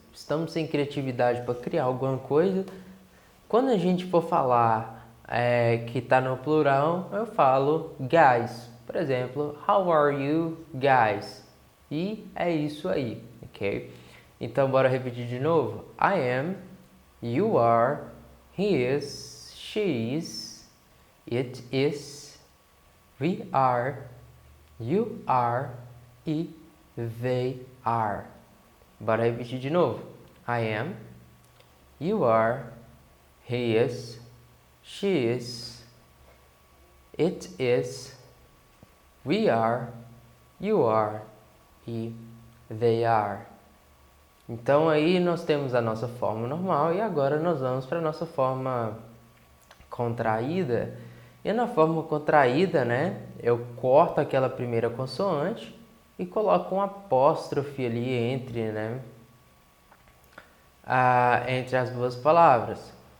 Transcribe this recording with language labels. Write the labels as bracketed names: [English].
[Portuguese] Estamos sem criatividade para criar alguma coisa. Quando a gente for falar que está no plural, eu falo guys. Por exemplo, [English] how are you guys? [Portuguese] E é isso aí, ok? Então, bora repetir de novo. [English] I am, you are, he is, she is, it is, we are, you are e they are. [Portuguese] Bora repetir de novo. [English] I am, you are, he is, she is, it is, we are, you are e they are. [Portuguese] Então aí nós temos a nossa forma normal e agora nós vamos para a nossa forma contraída. E na forma contraída, né, eu corto aquela primeira consoante e coloco um apóstrofe ali entre as duas palavras.